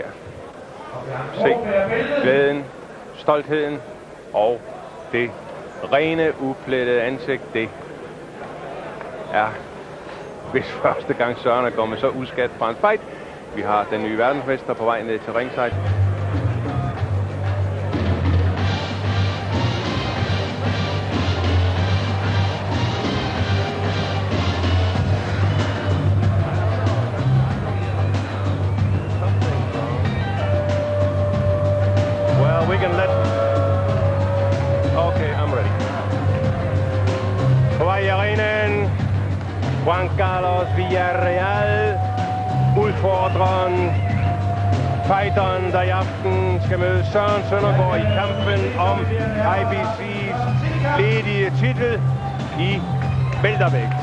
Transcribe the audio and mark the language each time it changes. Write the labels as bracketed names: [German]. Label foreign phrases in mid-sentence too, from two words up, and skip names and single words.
[Danish] Se glæden, stoltheden og det rene, uplettede ansigt. Det er hvis første gang Søren er kommet så uskadt fra en fight. Vi har den nye verdensmester på vej ned til ringside. [English] Well, we can let... Okay, I'm ready. [Danish] På vej i arenaen, Juan Carlos Villarreal, udfordreren, fighteren, der i aften skal møde Søren Søndergaard i kampen om IBC's ledige titel i weltervægt.